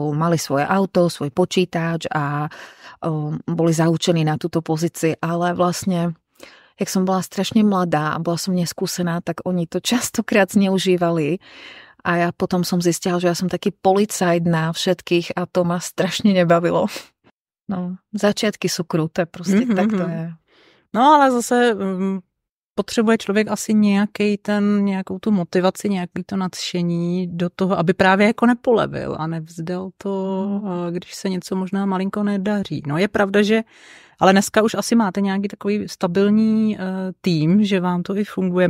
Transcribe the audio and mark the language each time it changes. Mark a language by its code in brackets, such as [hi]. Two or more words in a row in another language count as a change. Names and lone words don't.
[sk] Mali svoje auto, svoj počítač a boli zaučení na túto pozíciu, ale vlastne jak som bola strašne mladá a bola som neskúsená, tak oni to častokrát zneužívali. A ja potom som zistila, že ja som taký policajt na všetkých a to ma strašne nebavilo. No, začiatky sú kruté, prostě tak to je. [cs] No ale zase potřebuje člověk asi nějakou tu motivaci, nějaký to nadšení do toho, aby právě jako nepolevil a nevzdal to, když se něco možná malinko nedaří. No je pravda, že ale dneska už asi máte nějaký takový stabilní tým, že vám to i funguje.